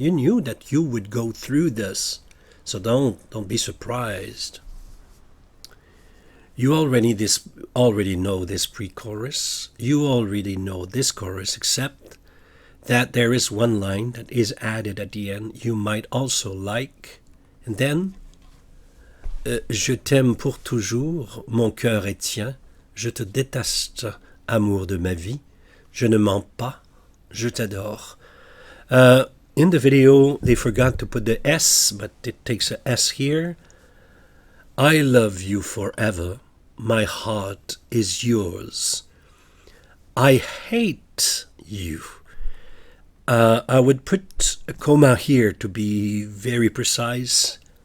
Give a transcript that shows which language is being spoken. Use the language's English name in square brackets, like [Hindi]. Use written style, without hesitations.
[English] You knew that you would go through this. So don't be surprised. You already know this pre-chorus. You already know this chorus, except that there is one line that is added at the end you might also like. [French] And then, je t'aime pour toujours, mon cœur est tien. Je te déteste, amour de ma vie. Je ne mens pas, je t'adore. [English] In the video, they forgot to put the S, but it takes a S here. I love you forever. My heart is yours. I hate you. I would put a comma here to be very precise.